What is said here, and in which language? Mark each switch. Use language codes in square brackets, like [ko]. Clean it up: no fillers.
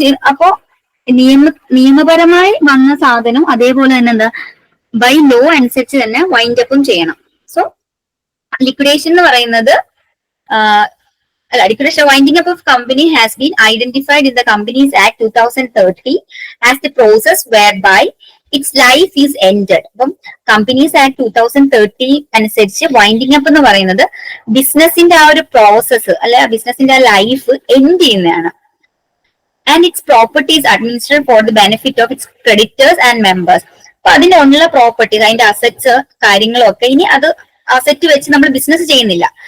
[ml] അപ്പോ നിയമപരമായി വന്ന സാധനം അതേപോലെ തന്നെ എന്താ ബൈ ലോ അനുസരിച്ച് തന്നെ വൈൻഡ് അപ്പും ചെയ്യണം. സോ ലിക്വിഡേഷൻ എന്ന് പറയുന്നത് [en] liquidation winding up of company has been identified in the Companies Act 2030 as the process whereby its life is ended. [ml] അപ്പം കമ്പനീസ് ആക്ട് 2030 അനുസരിച്ച് വൈൻഡിങ് അപ്പ് എന്ന് പറയുന്നത് ബിസിനസിന്റെ ആ ഒരു പ്രോസസ്സ് അല്ലെ ബിസിനസിന്റെ ആ ലൈഫ് എൻഡ് ചെയ്യുന്നതാണ്. [en] And its properties administered for the benefit of its creditors and members. [ml] അപ്പൊ അതിന്റെ ഉള്ള പ്രോപ്പർട്ടീസ് അതിന്റെ അസറ്റ്സ് കാര്യങ്ങളൊക്കെ ഇനി അത് അസറ്റ് വെച്ച് നമ്മൾ ബിസിനസ് ചെയ്യുന്നില്ല.